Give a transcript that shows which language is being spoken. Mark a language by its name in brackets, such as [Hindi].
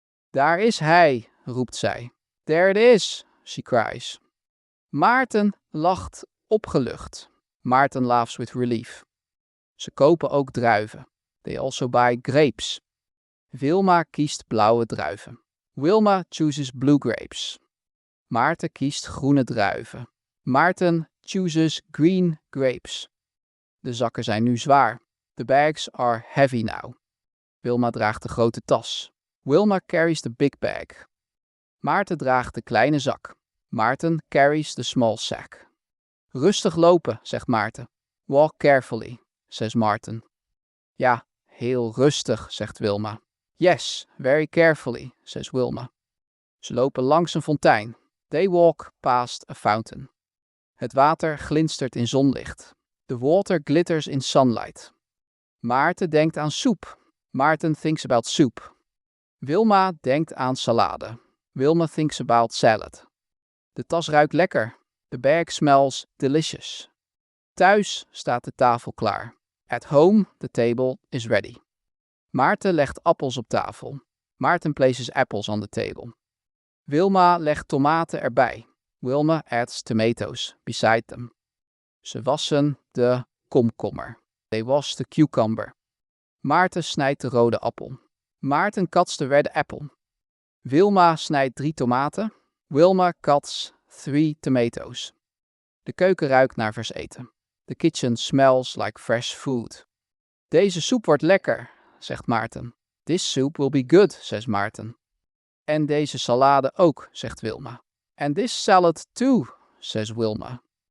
[Dutch] Daar is hij, roept zij. [English] There it is, she cries. [Dutch] Maarten lacht opgelucht. [English] Maarten laughs with relief. [Dutch] Ze kopen ook druiven. [English] They also buy grapes. [Dutch] Wilma kiest blauwe druiven. [English] Wilma chooses blue grapes. [Dutch] Maarten kiest groene druiven. [English] Maarten chooses green grapes. [Dutch] De zakken zijn nu zwaar. [English] The bags are heavy now. [Dutch] Wilma draagt de grote tas. [English] Wilma carries the big bag. [Dutch] Maarten draagt de kleine zak. [English] Maarten carries the small sack. [Dutch] Rustig lopen, zegt Maarten. [English] Walk carefully, says Maarten. [Dutch] Ja, heel rustig, zegt Wilma. [English] Yes, very carefully, says Wilma. [Dutch] Ze lopen langs een fontein. [English] They walk past a fountain. [Dutch] Het water glinstert in zonlicht. [English] The water glitters in sunlight. [Dutch] Maarten denkt aan soep. [English] Maarten thinks about soup. [Dutch] Wilma denkt aan salade. [English] Wilma thinks about salad. [Dutch] De tas ruikt lekker. [English] The bag smells delicious. [Dutch] Thuis staat de tafel klaar. [English] At home, the table is ready. [Dutch] Maarten legt appels op tafel. [English] Maarten places apples on the table. [Dutch] Wilma legt tomaten erbij. [English] Wilma adds tomatoes beside them. [Dutch] Ze wassen de komkommer. [English] They wash the cucumber. [Dutch] Maarten snijdt de rode appel. [English] Maarten cuts the red apple. [Dutch] Wilma snijdt 3 tomaten. [English] Wilma cuts 3 tomatoes. [Dutch] De keuken ruikt naar vers eten. [English] The kitchen smells like fresh food. [Dutch] Deze soep wordt lekker, zegt Maarten. [English] This soup will be good, says Maarten. [Dutch] En deze salade ook, zegt Wilma. [English] And this salad too, says Wilma.